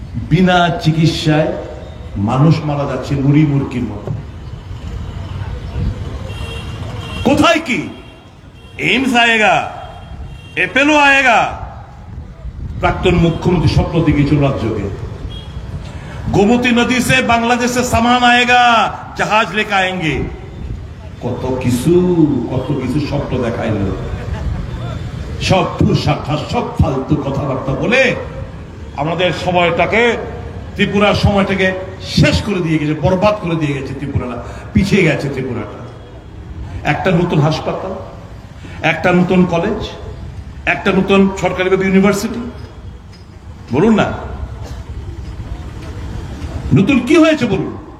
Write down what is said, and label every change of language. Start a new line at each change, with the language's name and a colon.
Bangla: বিনা চিকিৎসায় মানুষ মারা যাচ্ছে মুড়ি মুরগির মতো। কোথায় কি এইমস
Hindi: আয়েগা, এপেলো আয়েগা?
Bangla: প্রাক্তন মুখ্যমন্ত্রী স্বপ্ন দেখিয়েছিল রাজ্যকে।
Hindi: गोमती नदी से बांग्लादेश से सामान आएगा, जहाज लेकर आएंगे।
Bangla: কত কিছু স্বপ্ন দেখাইল, সব সব ফালতু কথাবার্তা বলে আমাদের সময়টাকে, ত্রিপুরার সময়টাকে শেষ করে দিয়ে গেছে, বরবাদ করে দিয়ে গেছে। ত্রিপুরাটা পিছিয়ে গেছে। ত্রিপুরাটা একটা নতুন হাসপাতাল, একটা নতুন কলেজ, একটা নতুন সরকারি ইউনিভার্সিটি, বলুন না নতুন কি হয়েছে বলুন?